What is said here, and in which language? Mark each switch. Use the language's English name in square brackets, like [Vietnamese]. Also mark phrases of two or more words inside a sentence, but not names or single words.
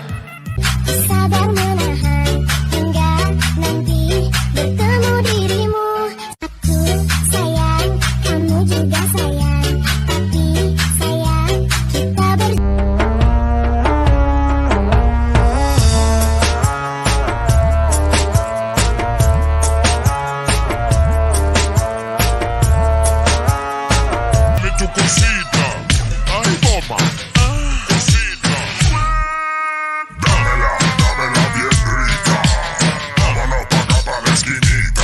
[Indonesian] Sabar menahan hingga nanti bertemu dirimu. Aku sayang, kamu juga sayang. Tapi sayang, kita [Spanish] Tu cosita, ay toma. Dámela bien rica. Vámonos pa' acá pa' la esquinita.